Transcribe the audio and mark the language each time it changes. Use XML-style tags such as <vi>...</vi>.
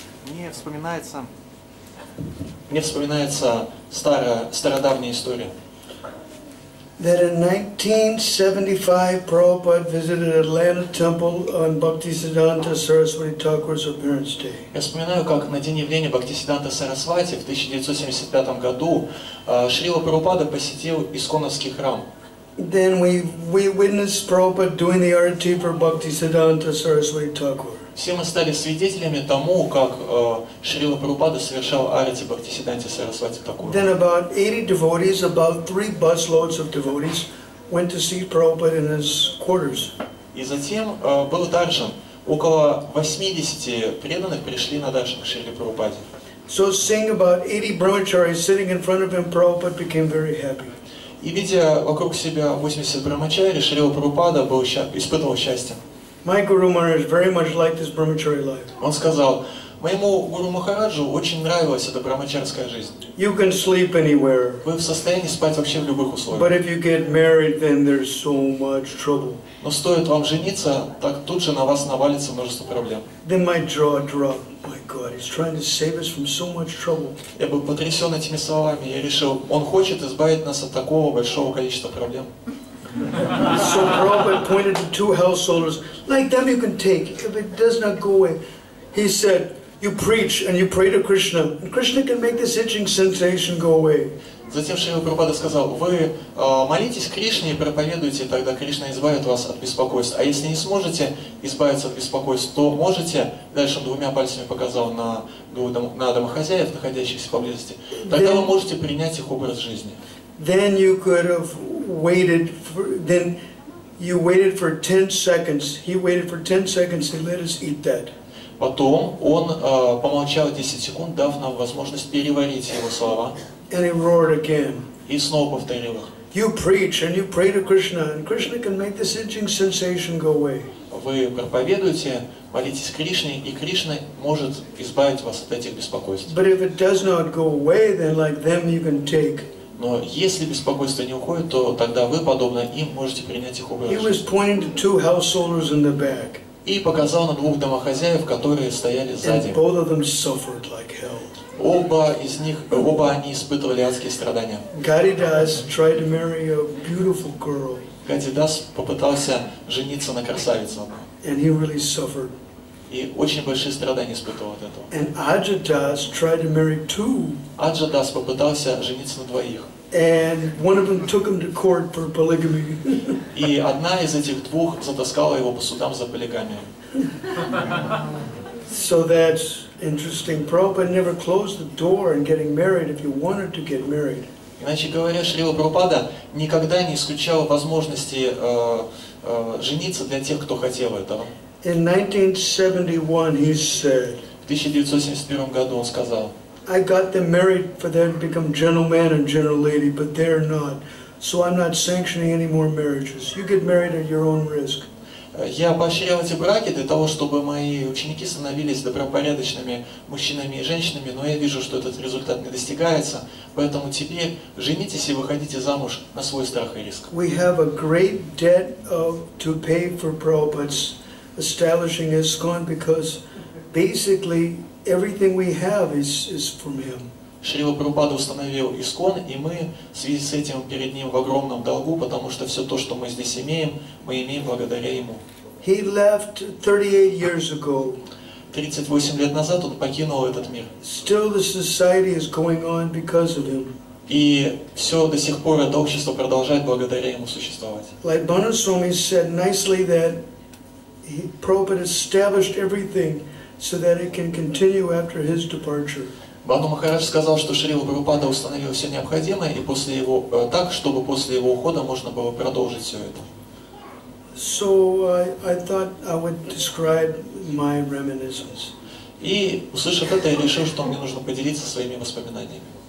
<ru>Мне вспоминается стародавняя история.</ru> <en>That in 1975, Prabhupada visited Atlanta Temple on Bhaktisiddhanta Saraswati Thakur's appearance day.</en> <ru>Я вспоминаю, как на день явления Бхактисиддханты Сарасвати в 1975 году Шрила Прабхупада посетил исконовский храм.</ru> <en>Then we witnessed Prabhupada doing the arati for Bhaktisiddhanta Saraswati Thakur.</en> <ru>Все мы стали свидетелями тому, как Шрила Прабхупада совершал арати Бхактисиддханте Сарасвати Тхакуру.</ru> <en>Then about 80 devotees, about 3 busloads of devotees, went to see Prabhupada in his quarters.</en> <ru>И затем был даршан. Около 80 преданных пришли на даршан к Шриле Прабхупаде.</ru> <en>So seeing about 80 brahmacharis sitting in front of him, Prabhupada became very happy.</en> <ru>И видя вокруг себя 80 брамачари, Шрила Прабхупада испытывал счастье.</ru> <en>My Guru Maharaj very much liked his brahmachari life.</en> <ru>Он сказал, моему Гуру Махараджу очень нравилась эта брамачарская жизнь.</ru> <en>You can sleep anywhere.</en> <ru>Вы в состоянии спать вообще в любых условиях.</ru> <en>But if you get married, then there's so much trouble.</en> <ru>Но стоит вам жениться, так тут же на вас навалится множество проблем.</ru> <en>Then my jaw dropped. My God, he's trying to save us from so much trouble.</en> <ru>Я был потрясен этими словами. Я решил, он хочет избавить нас от такого большого количества проблем.</ru> <en>So Prabhupada pointed to 2 householders. Like them you can take. If it does not go away. He said, you preach and you pray to Krishna. And Krishna can make this itching sensation go away.</en> <ru>Затем Шрила Прабхупада сказал, вы молитесь Кришне и проповедуйте, тогда Кришна избавит вас от беспокойства. А если не сможете избавиться от беспокойства, то можете, дальше он 2 пальцами показал на домохозяев, находящихся поблизости, тогда вы можете принять их образ жизни.</ru> <en>Then you could have waited you waited for 10 seconds. He waited for 10 seconds to let us eat that.</en> <ru>Потом он помолчал 10 секунд, дав нам возможность переварить его слова.</ru> <en>And he roared again.</en> <ru>И снова повторил их.</ru> <en>You preach and you pray to Krishna, and Krishna can make this itching sensation go away.</en> <ru>Вы проповедуете, молитесь Кришне, и Кришна может избавить вас от этих беспокойств.</ru> <en>But if it does not go away, then like them you can take.</en> <ru>Но если беспокойство не уходит, то тогда вы, подобно им, можете принять их образ</ru> <en>He was</en> <ru>жизни.</ru> <en>pointing to 2 householders in the back.</en> <ru>И показал на 2 домохозяев, которые стояли сзади.</ru> <en>And both of them suffered like hell.</en> <ru>Оба они испытывали адские страдания.</ru> <en>Gadidas tried to marry a beautiful girl.</en> <ru>Гадидас попытался жениться на красавице.</ru> <en>And he really suffered.</en> <ru>И очень большие страдания испытывал от этого.</ru> <en>And Ajadas tried to marry 2.</en> <ru>Аджадас попытался жениться на 2.</ru> <en>And one of them took him to court for polygamy.</en> <ru>И одна из этих 2 затаскала его по судам за полигамию.</ru> <en>So that's interesting. Prabhupada never closed the door in getting married if you wanted to get married.</en> <ru>Иначе говоря, Шрила Прабхупада никогда не исключал возможности жениться для тех, кто хотел этого.</ru> <en>In 1971, he said,</en> <ru>В 1971 году он сказал,</ru> <en>I got them married for them to become gentleman and gentle lady, but they're not. So I'm not sanctioning any more marriages. You get married at your own risk.</en> <ru>я поощрял эти браки для того, чтобы мои ученики становились добропорядочными мужчинами и женщинами, но я вижу, что этот результат не достигается, поэтому теперь женитесь и выходите замуж на свой страх и риск.</ru> <en>We have a great debt to pay for Prabhupada's establishing ISKCON because basically everything we have is from him.</en> <ru>Шрила Прабхупада установил ИСККОН, и мы в связи с этим перед ним в огромном долгу, потому что все то, что мы здесь имеем, мы имеем благодаря ему.</ru> <en>He left 38 years ago.</en> <ru>38 лет назад он покинул этот мир.</ru> <en>Still the society is going on because of him.</en> <ru>И все до сих пор это общество продолжает благодаря ему существовать.</ru> <en>Like Bhanu Swami said nicely that Prabhupada established everything so that it can continue after his departure.</en> <ru>Бхану Махарадж сказал, что Шрила Прабхупада установил все необходимое, и после его так, чтобы после его ухода можно было продолжить все это.</ru> <en>So I thought I would describe my reminiscence.</en> <ru>И услышав это, я решил, что мне нужно поделиться своими воспоминаниями.</ru>